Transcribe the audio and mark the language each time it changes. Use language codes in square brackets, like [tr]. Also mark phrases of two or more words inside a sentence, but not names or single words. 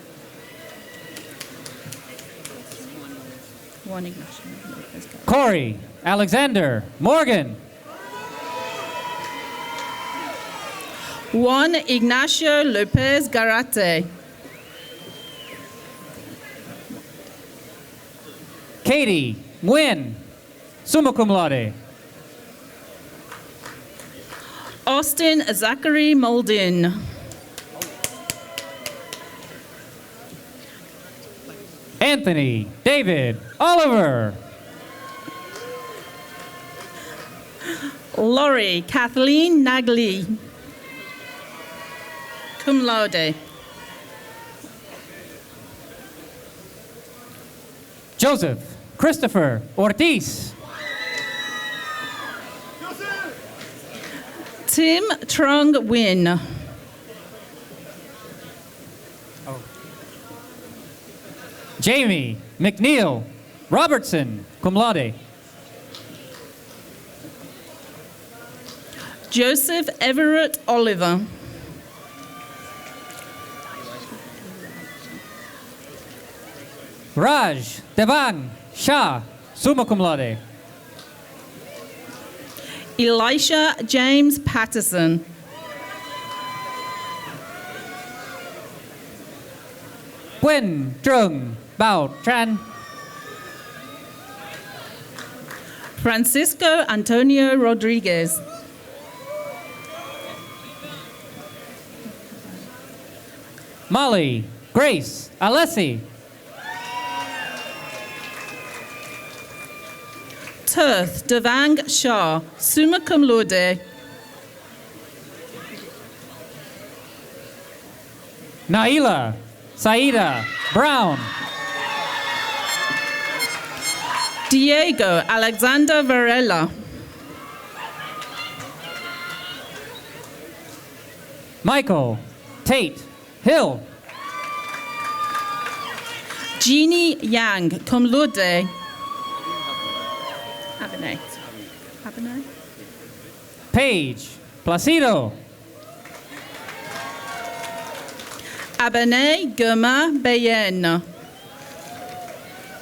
[en] Corey Alexander Morgan. Juan Ignacio Lopez Garate. Katie Nguyen, [la] summa cum laude. [en] Austin Zachary Moldin. Anthony David Oliver. Laurie Kathleen Nagley, [la] cum laude. [en] Joseph Christopher Ortiz. Tim Trung Nguyen. Jamie McNeil Robertson, [la] cum laude. [en] Joseph Everett Oliver. Raj Devang Shah, [la] summa cum laude. [en] Elisha James Patterson. Gwen Trung Bao Tran. Francisco Antonio Rodriguez. Molly Grace Alessi. Tirth Devang Shah, [la] summa cum laude. [en] Naila Saida Brown. Diego Alexander Varela. Michael Tate Hill. Jeannie Yang, [la] cum laude. [en] Abernay. Abernay. Paige Placido. Abernay Guma Bayen.